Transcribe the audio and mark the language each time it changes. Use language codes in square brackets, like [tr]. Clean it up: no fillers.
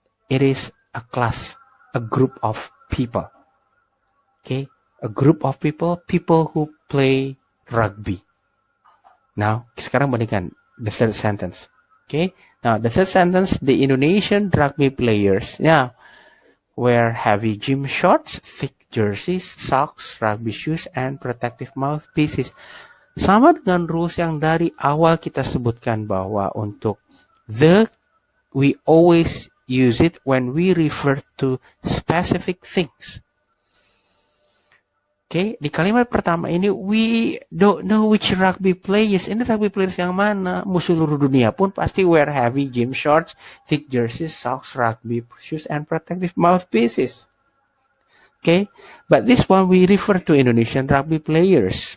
[en] It is a class, a group of people. Okay, a group of people who play rugby. Now, [id] sekarang bandingkan [en] the third sentence. Okay, now the third sentence, the Indonesian rugby players, wear heavy gym shorts, thick jerseys, socks, rugby shoes, and protective mouthpieces. [id] Sama dengan rules yang dari awal kita sebutkan bahwa untuk [en] the, we always use it when we refer to specific things. Okay, [id] di kalimat pertama ini, [en] we don't know which rugby players. [id] Ini rugby players yang mana? Seluruh dunia pun pasti [en] wear heavy gym shorts, thick jerseys, socks, rugby shoes, and protective mouthpieces. Okay, but this one we refer to Indonesian rugby players.